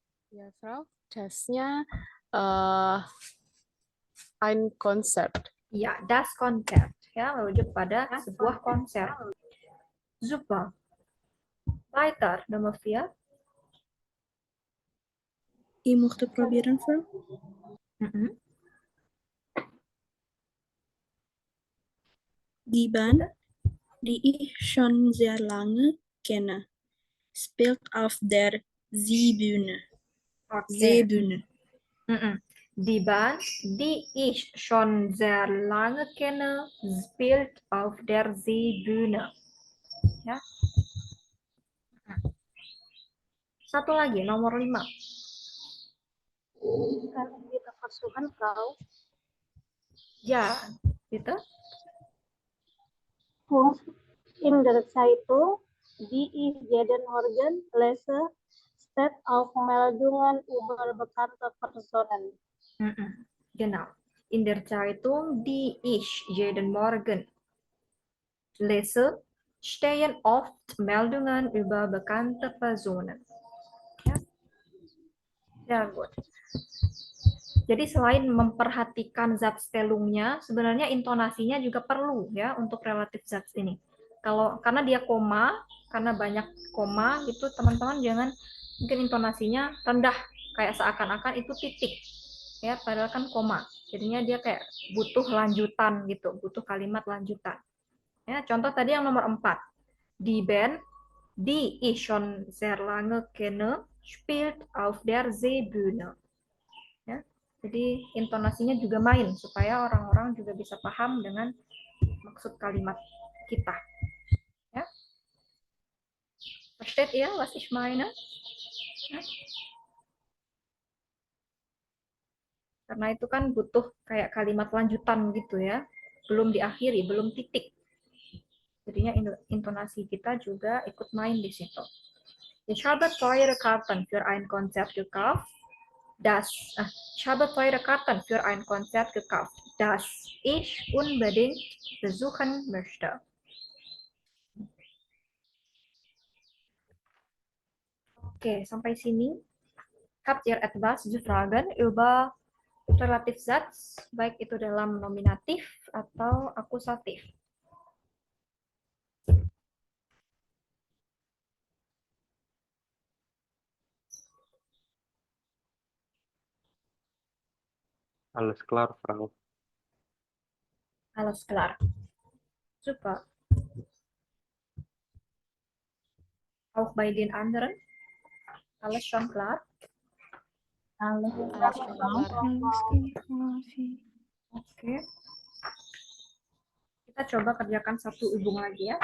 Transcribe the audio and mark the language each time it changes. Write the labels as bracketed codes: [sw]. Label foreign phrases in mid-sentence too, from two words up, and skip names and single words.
[id] Ya, [de] Frau. Das-nya ein Konzert. Ya, das Konzert. [id] Ya, merujuk pada sebuah konser. [de] Super. Weiter, Nummer 4. Ich möchte probieren, Frau. Die Band, die ich schon sehr lange kenne, spielt auf der Seebühne. Seebühne. Die Band, die ich schon sehr lange kenne, spielt auf der Seebühne. [id] Ya. Satu lagi, nomor 5. [de] Kan di Versuchen, Frau. [id] Ya, gitu. [de] Punkt in der Zeitung, die ich jeden Morgen lese, steht auf Meldungen über bekannte Personen. Genau. In der Zeitung, die ich jeden Morgen lese, stehen oft Meldungen über bekannte Personen. [id] Ya, ya gut. Jadi selain memperhatikan Satzstellungnya, sebenarnya intonasinya juga perlu ya untuk relatif Satz ini. Karena dia koma, karena banyak koma gitu, teman-teman jangan mungkin intonasinya rendah kayak seakan-akan itu titik. Ya, padahal kan koma. Jadinya dia kayak butuh lanjutan gitu, butuh kalimat lanjutan. Ya, contoh tadi yang nomor 4. [de] Die Band, die ich schon sehr lange kenne, spielt auf der Seebühne. [id] Ya, jadi intonasinya juga main supaya orang-orang juga bisa paham dengan maksud kalimat kita. Ya. [de] Versteht ihr, was ich meine? [id] Ya. Karena itu kan butuh kayak kalimat lanjutan gitu ya. Belum diakhiri, belum titik. Jadinya intonasi kita juga ikut main di situ. [de] Ich habe teure Karten für ein Konzert gekauft. Ich habe teure Karten für ein Konzert gekauft, das ich unbedingt besuchen möchte. Oke, sampai sini. Habt ihr etwas zu fragen über Relativsatz, [id] baik itu dalam nominatif atau akusatif? [de] Alles klar, Frau. Alles klar. Super. Auch bei den anderen? Alles schon klar? Alles klar. [id] Oke. Kita coba kerjakan satu hubung lagi ya.